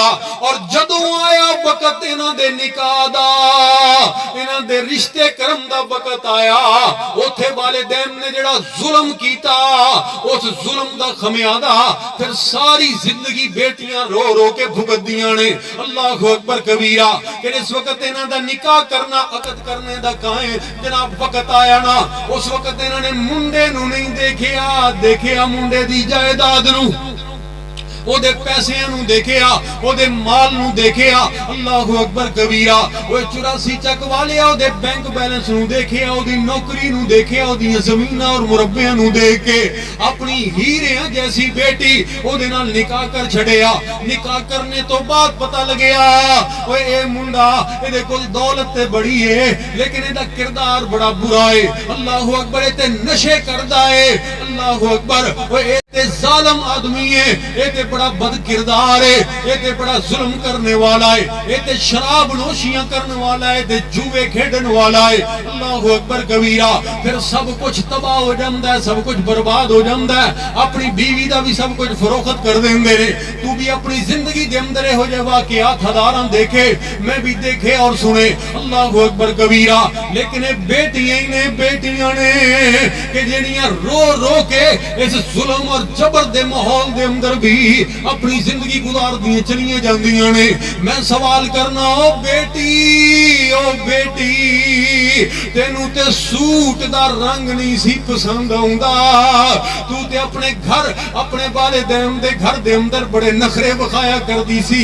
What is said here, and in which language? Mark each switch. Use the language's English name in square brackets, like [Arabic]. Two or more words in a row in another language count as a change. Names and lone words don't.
[Punjabi] ਔਰ ਜਦੋਂ ਆਇਆ ਵਕਤ ਇਨ੍ਹਾਂ ਦੇ ਨਿਕਾਹ ਦਾ, ਇਨ੍ਹਾਂ ਦੇ ਰਿਸ਼ਤੇ ਕਰਮ ਦਾ ਵਕਤ ਆਇਆ, ਉੱਥੇ ਵਾਲਿਦੈਨ ਨੇ ਜਿਹੜਾ ਜ਼ੁਲਮ ਕੀਤਾ ਉਸ ਜ਼ੁਲਮ ਦਾ ਖ਼ਮਿਆਜ਼ਾ ਫਿਰ ਸਾਰੀ ਜ਼ਿੰਦਗੀ ਬੇਟੀਆਂ ਰੋ ਰੋ ਕੇ ਭੁਗਤਦੀਆਂ ਨੇ। [Arabic] الله أكبر كبيرا. [Punjabi] ਕਿ ਇਸ ਵਕਤ ਇਨ੍ਹਾਂ ਦਾ ਨਿਕਾਹ ਕਰਨਾ ਅਕਦ ਕਰਨੇ ਦਾ ਕਾਏ ਜਨਾਬ ਵਕਤ ਆਇਆ ਨਾ, ਉਸ ਵਕਤ ਇਨ੍ਹਾਂ ਨੇ ਮੁੰਡੇ ਨੂੰ ਨਹੀਂ ਦੇਖਿਆ ਮੁੰਡੇ ਦੀ ਜਾਇਦਾਦ ਨੂੰ, ਓਦੇ ਪੈਸਿਆਂ ਨੂੰ ਦੇਖਿਆ, ਓਦੇ ਮਾਲ ਨੂੰ ਦੇਖਿਆ। [Arabic] الله أكبر كبيرا. [Punjabi] ਉਹ 84 ਚੱਕ ਵਾਲੇ ਓਦੇ [English] bank balance [Punjabi] ਨੂੰ ਦੇਖਿਆ, ਓਦੀ ਨੌਕਰੀ ਨੂੰ ਦੇਖਿਆ, ਓਦੀ ਜ਼ਮੀਨਾਂ ਔਰ ਮੁਰੱਬਿਆਂ ਨੂੰ ਦੇਖ ਕੇ ਅਪਣੀ ਹੀਰੇ ਜੈਸੀ ਬੇਟੀ ਓਦੇ ਨਾਲ ਨਿਕਾਹ ਕਰ ਛੱਡਿਆ। ਨਿਕਾਹ ਕਰਨੇ ਤੋਂ ਬਾਅਦ ਪਤਾ ਲੱਗਿਆ ਓਏ ਏ ਮੁੰਡਾ ਇਹਦੇ ਕੋਲ ਦੌਲਤ ਤੇ ਬੜੀ ਹੈ ਲੇਕਿਨ ਇਹਦਾ ਕਿਰਦਾਰ ਬੜਾ ਬੁਰਾ ਹੈ। [Arabic] الله أكبر. [Punjabi] ਤੇ ਨਸ਼ੇ ਕਰਦਾ ਹੈ। [Arabic] الله أكبر. [Punjabi] ਓਏ ਤੇ ਜ਼ਾਲਮ ਆਦਮੀ ਹੈ, ਇਹ ਤੇ ਬੜਾ ਬਦ ਕਿਰਦਾਰ ਹੈ, ਇਹ ਤੇ ਬੜਾ ਜ਼ੁਲਮ ਕਰਨੇ ਵਾਲਾ ਹੈ, ਇਹ ਤੇ ਸ਼ਰਾਬ ਨੋਸ਼ੀਆਂ ਕਰਨੇ ਵਾਲਾ ਹੈ, ਤੇ ਜੂਏ ਖੇਡਣੇ ਵਾਲਾ ਹੈ। [Arabic] الله أكبر كبيرا. [Hindi] फिर सब कुछ तबाह हो जाता है, सब कुछ बर्बाद हो जाता है, अपनी बीवी का भी सब कुछ फरोख्त कर देंगे ने। तू भी अपनी जिंदगी के अंदर हो जाए वाकयात हजारां देखे, मैं भी देखे और सुने। [Arabic] الله أكبر كبيرا. [Punjabi] ਲੇਕਿਨ ਬੇਟੀਆਂ ਨੇ ਕਿ ਜਿਹੜੀਆਂ ਰੋ ਰੋ ਕੇ ਇਸ ਜ਼ੁਲਮ ਔਰ ਜਬਰ ਦੇ ਮਾਹੌਲ ਦੇ ਅੰਦਰ ਭੀ ਅਪਣੀ ਜ਼ਿੰਦਗੀ ਗੁਜ਼ਾਰ ਦੀ ਚੱਲੀਆਂ ਜਾਂਦੀਆਂ ਨੇ। ਮੈਂ ਸਵਾਲ ਕਰਨਾ, ਓ ਬੇਟੀ ਤੈਨੂੰ ਤੇ ਸੂਟ ਦਾ ਰੰਗ ਨਹੀਂ ਸੀ ਪਸੰਦ ਆਉਂਦਾ, ਤੂੰ ਤੇ ਅਪਣੇ ਘਰ ਅਪਣੇ ਵਾਲਿਦੈਨ ਦੇ ਘਰ ਦੇ ਅੰਦਰ ਬੜੇ ਨਖ਼ਰੇ ਵਿਖਾਇਆ ਕਰਦੀ ਸੀ।